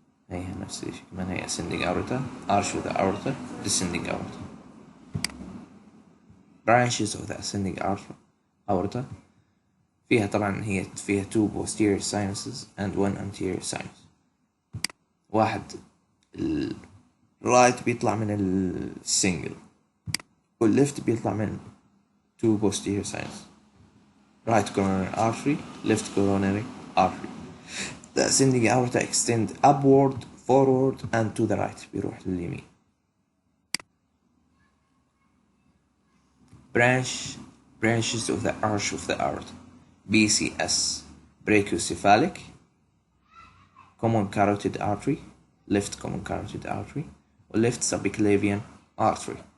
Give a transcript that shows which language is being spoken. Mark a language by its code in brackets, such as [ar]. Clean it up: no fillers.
[ar] هي نفس الشيء كمان، هي [en] ascending aorta arch of the aorta descending aorta. branches of the ascending aorta [ar] فيها طبعا هي فيها [en] 2 posterior sinuses and 1 anterior sinus. [ar] واحد right بيطلع من السنجل والليفت بيطلع من [en] 2 posterior sinus. right coronary artery, left coronary artery. The ascending aorta extend upward, forward and to the right [ar] بيروح لليمين. [en] branches of the arch of the aorta. BCS brachiocephalic, common carotid artery, left common carotid artery left subclavian artery.